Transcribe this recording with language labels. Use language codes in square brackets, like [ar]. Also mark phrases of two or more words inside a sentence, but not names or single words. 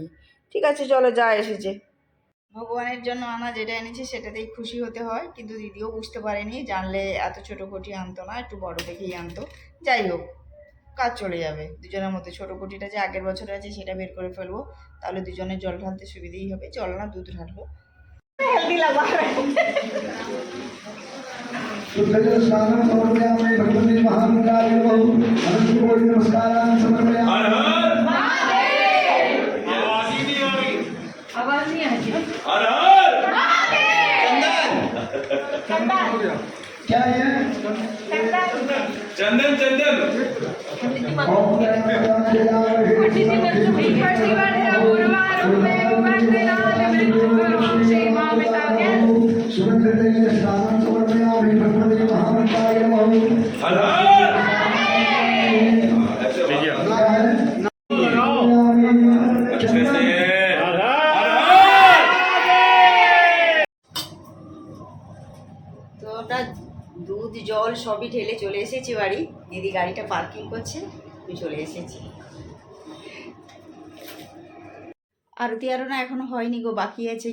[bn] ঠিক আছে, চলো, যা এসেছে ভগবানের জন্য আনা, যেটা এনেছি সেটাতেই খুশি হতে হয়। কিন্তু দিদিও বুঝতে পারেনি, জানলে এত ছোটো ঘটি আনতো না, একটু বড় দেখেই আনতো। যাই হোক, কাজ চলে যাবে দুজনের মধ্যে। ছোটো ঘটিটা যে আগের বছর আছে সেটা বের করে ফেলবো, তাহলে দুজনের জল ঢালতে সুবিধেই হবে। জল না, দুধ ঢালবো। হেলদি লাগবে। [sa] शुद्धजलस्नानं समर्पयामि भगवते महामन्त्राय नमः अनन्तकोटि नमस्कारान् समर्पयामि। [hi] हर हर महादेव। आवाज ही नहीं आ रही, आवाज नहीं आ रही। हर हर महादेव। चंदन हो गया क्या है? [sa] चंदन चंदन ओम स्नानं समर्पयामि भगवते महामन्त्राय नमः। [hi] हर हर [bn] তো ওটা দুধ জল সবই ঢেলে চলে এসেছি বাড়ি। দিদি গাড়িটা পার্কিং করছে, আমি চলে এসেছি। আরতি আরও না এখনো হয়নি গো, বাকি আছে।